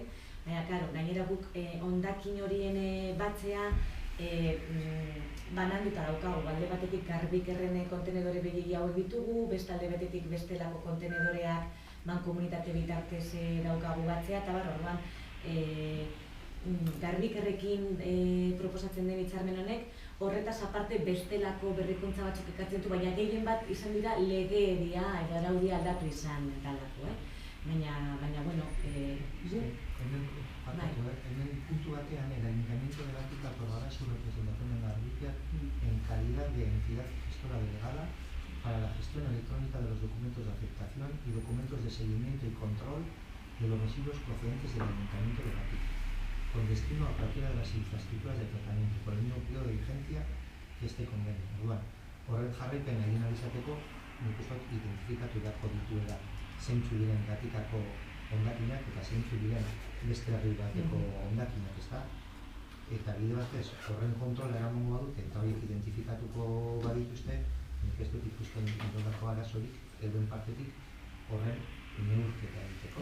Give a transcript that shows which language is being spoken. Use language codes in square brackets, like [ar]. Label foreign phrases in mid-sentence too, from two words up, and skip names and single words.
[eu] Baina, claro, gainera guk hondakin horien batzea bananduta daukagu, alde batetik Garbikerren kontenedore begiri hauek ditugu, beste alde batetik bestelako kontenedoreak mankomunitate bitartez daukagu batzea, eta orduan Garbikerrekin proposatzen den hitzarmen honek, horretaz aparte bestelako berrikuntza batzuk ekartzen du, baina gehien bat izan dira legedia edo araudia aldatu izan dalako, Baina, bueno, hemen puntu batean, [es] el Ayuntamiento de Gatica aprobará su representación en Garbikea en calidad de entidad gestora delegada para la gestión electrónica de los documentos de aceptación y documentos de seguimiento y control de los residuos procedentes del Ayuntamiento de Gatica, con destino a cualquiera de las infraestructuras de tratamiento, por el mismo periodo de vigencia que este convenio. [eu] Orduan, horren jarraipen egin ahal izateko, nik uste dut identifikatu beharko dituela zeintzu diren Gatikako hondakinak eta zeintzu diren beste herri bateko hondakinak, ezta? Eta bide batez, horren kontrola eramango badute eta horiek identifikatuko badituzte, nik ez dut ikusten inolako arazorik, euren partetik, horren neurketa egiteko.